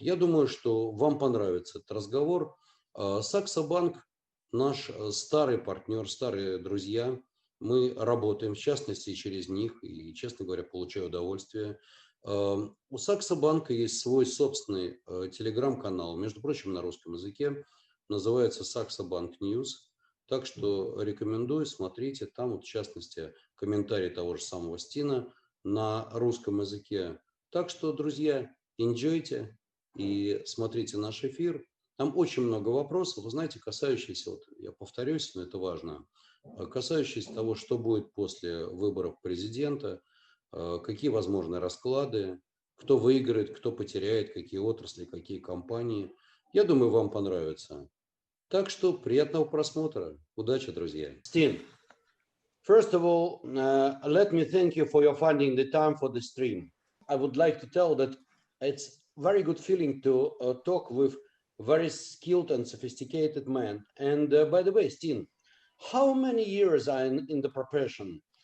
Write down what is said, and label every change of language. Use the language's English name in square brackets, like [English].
[Russian] Я думаю, что вам понравится этот разговор. Saxo банк наш старый партнер, старые друзья. Мы работаем, в частности, через них и, честно говоря, получаю удовольствие. У Saxo банка есть свой собственный телеграм-канал, между прочим, на русском языке. Называется Saxo Bank News. Так что рекомендую, смотрите. Там, вот, в частности, комментарий того же самого Стина на русском языке. Так что, друзья, enjoyте и смотрите наш эфир. Там очень много вопросов, вы знаете, касающихся, вот я повторюсь, но это важно, касающихся того, что будет после выборов президента, какие возможны расклады, кто выиграет, кто потеряет, какие отрасли, какие компании. Я думаю, вам понравится. Так что приятного просмотра. Удачи, друзья. [English] Стин, first of all, let me thank you for your finding the time for the stream. I would like to tell that it's very good feeling to talk with very skilled and sophisticated man. And by the way, Steen, how many years are in the profession?